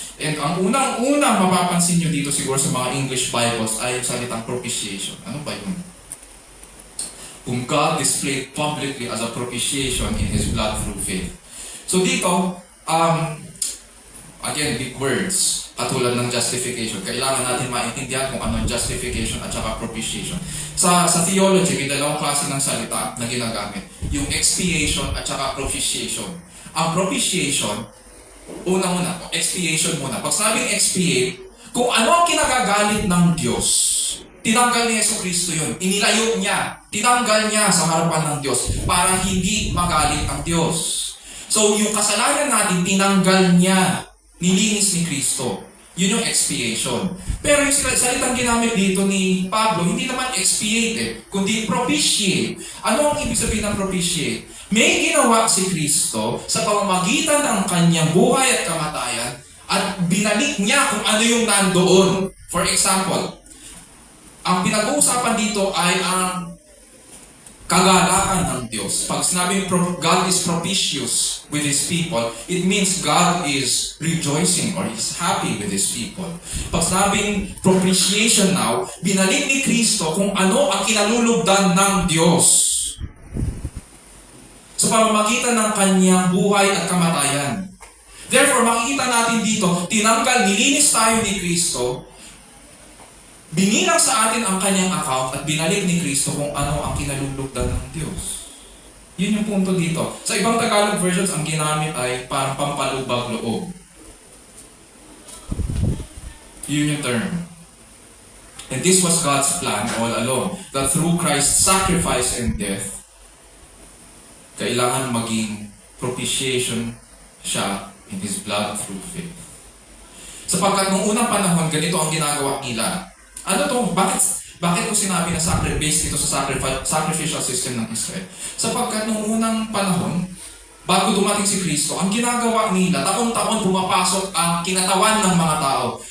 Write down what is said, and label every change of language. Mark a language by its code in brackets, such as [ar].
[tl] And ang unang-unang mapapansin nyo dito siguro sa mga English Bibles ay yung salitang propitiation. Ano ba yun? [en] Whom God displayed publicly as a propitiation in His blood through faith. [tl] So dito, again, big words, katulad ng justification. Kailangan natin maintindihan kung ano ang justification at saka propitiation. Sa theology, may dalawang klase ng salita na ginagamit. Yung expiation at saka propitiation. Ang propitiation, expiation muna. Pag sabing expiate, kung ano ang kinagagalit ng Diyos, tinanggal ni Jesucristo yun. Inilayo niya. Tinanggal niya sa harapan ng Diyos para hindi magalit ang Diyos. So, yung kasalanan natin, tinanggal niya. Nilinis ni Kristo. Yun yung expiation. Pero yung salitang ginamit dito ni Pablo, hindi naman expiate kundi propitiate. Ano ang ibig sabihin ng propitiate? May ginawa si Kristo sa pamamagitan ng kanyang buhay at kamatayan at binalik niya kung ano yung nandoon. For example, ang pinag-uusapan dito ay ang kagalakan ng Diyos. [en] Pag sinabing God is propitious with His people, it means God is rejoicing or is happy with His people. [tl] Pag sinabing propitiation now, binalik ni Kristo kung ano ang kinalulugdan ng Diyos sa pamamagitan ng kanyang buhay at kamatayan. Therefore, makikita natin dito, nilinis tayo ni Kristo, binilang sa atin ang kanyang account at binalik ni Kristo kung ano ang kinalulugdan ng Diyos. Yun yung punto dito. Sa ibang Tagalog versions, ang ginamit ay parang pampalubag loob. Yun yung term. [en] And this was God's plan all along, that through Christ's sacrifice and death, kailangan maging propitiation siya in His blood through faith. [tl] Sapagkat nung unang panahon, ganito ang ginagawa nila. Ano to? Bakit ko sinabi na based ito sa sacrificial system ng Israel? Sapagkat nung unang panahon, bago dumating si Kristo, ang ginagawa nila, taon-taon pumapasok ang kinatawan ng mga tao.